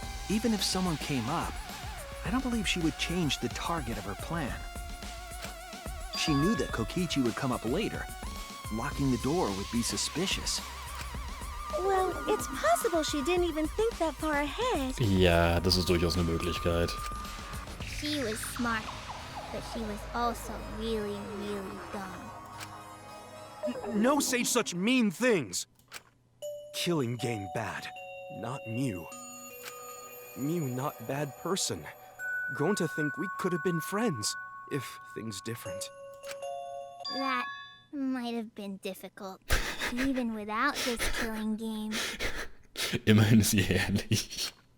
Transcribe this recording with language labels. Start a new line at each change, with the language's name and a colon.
English: Even if someone came up, I don't believe she would change the target of her plan. She knew that Kokichi would come up later. Locking the door would be suspicious. Well, it's possible she didn't even think that far ahead.
German: Ja, das ist durchaus eine Möglichkeit.
English: She was smart, but she was also really, really dumb. No say such mean things. Killing game bad, not Mew. Mew not bad person. Grown to think we could have been friends, if things different. That might have been difficult, even without this killing game.
German: Immerhin ist sie ehrlich.